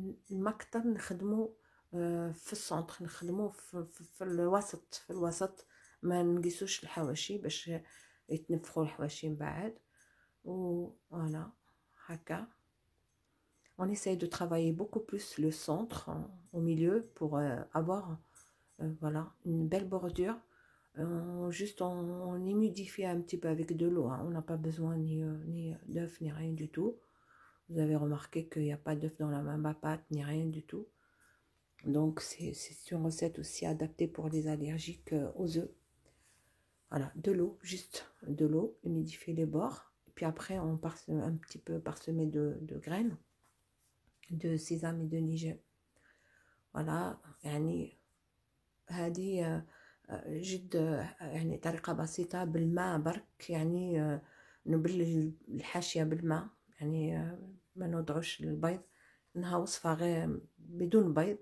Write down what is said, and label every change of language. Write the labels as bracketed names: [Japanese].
[Arabic] المكتب نخدمو في السونتر، نخدمو في الوسط ما نقيسوش الحواشي باش يتنفخوا الحواشي من بعد. وفوالا هكا [French] on essaye de travailler beaucoup plus le centre au milieu pour avoir voilà une belle bordure. Juste on humidifie un petit peu avec de l'eau, hein. On n'a pas besoin ni d'œuf ni rien du tout. Vous avez remarqué qu'il n'y a pas d'œuf dans la même pâte ni rien du tout. Donc c'est une recette aussi adaptée pour les allergiques aux œufs. Voilà, de l'eau, juste de l'eau, humidifier les bords. Et puis après on parseme un petit peu parsemé de graines de sésame et de nigel. [Arabic] Voilà يعني هذه جد يعني طريقة بسيطة بالماء برك، يعني نبل الحاشية بالماء، يعني ما نوضعوش البيض، انها وصفة غير بدون بيض.